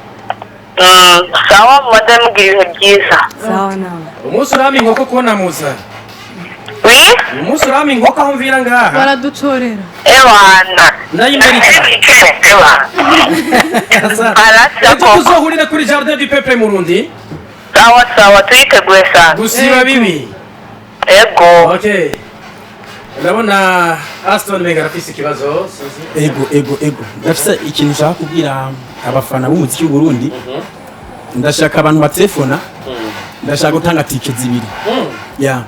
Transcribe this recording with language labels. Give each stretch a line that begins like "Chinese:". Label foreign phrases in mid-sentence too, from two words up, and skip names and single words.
Rundi: Sawa mudamugira ibihe byiza. Sawa nawe. Umunsi urami inkoko kubona muza. Oui? umunsi urama inkoko aho mvira ngaha baraducorera ewana ndayimerika ewana ejo tuzohurira kuri jardin du peuple mu Burundi sawa tuyiteguye sana gusiba bibi ego okay ndabona Aston Mega afise ikibazo ego ndafise ikintu nshaka kubwira abafana b'umuziki w'u Burundi ndashaka abantu batelefona ndashaka gutanga tike zibiri ya